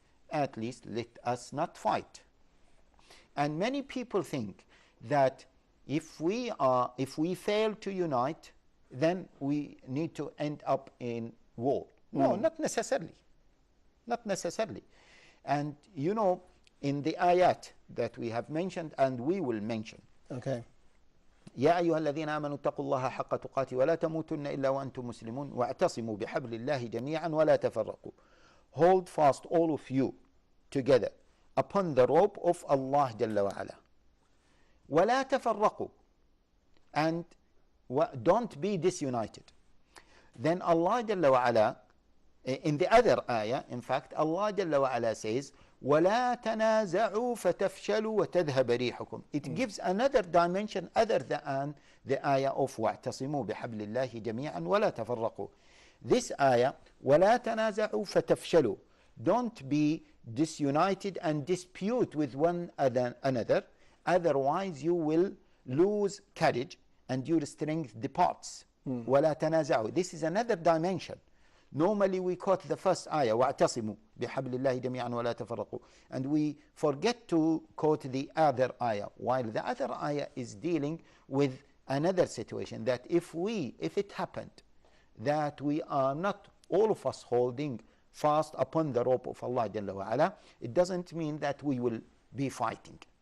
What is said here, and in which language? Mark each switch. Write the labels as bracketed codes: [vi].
[en] At least let us not fight. And many people think that if we fail to unite, then we need to end up in war. No, not necessarily. Not necessarily. And you know, in the ayat that we have mentioned and we will mention. Okay. [ar] يا أيها الذين آمنوا اتقوا الله حق تقاته ولا تموتن إلا وأنتم مسلمون واعتصموا بحبل الله جميعا ولا تفرقوا. [en] Hold fast, all of you, together upon the rope of Allah [ar] جل وعلا. ولا تفرقوا, [en] and don't be disunited. Then Allah [ar] جل وعلا, [en] in the other ayah, in fact, Allah جل وعلا says, [ar] وَلَا تَنَازَعُوا فَتَفْشَلُوا وَتَذْهَبَ رِيحُكُمْ. [en] It gives another dimension other than the ayah of [ar] وَاعْتَصِمُوا بِحَبْلِ اللَّهِ جَمِيعًا وَلَا تَفَرَّقُوا. [en] This ayah, [ar] وَلَا تَنَازَعُوا فَتَفْشَلُوا. [en] Don't be disunited and dispute with one another, otherwise you will lose courage and your strength departs. [ar] وَلَا تَنَازَعُوا. [en] This is another dimension. Normally we quote the first ayah, [ar] وَاعْتَصِمُوا بِحَبْلِ اللَّهِ جَمِيعًا وَلَا تَفَرَّقُوا, [en] and we forget to quote the other ayah, while the other ayah is dealing with another situation, that if it happened that we are not all of us holding fast upon the rope of Allah Jalla wa Ala, it doesn't mean that we will be fighting.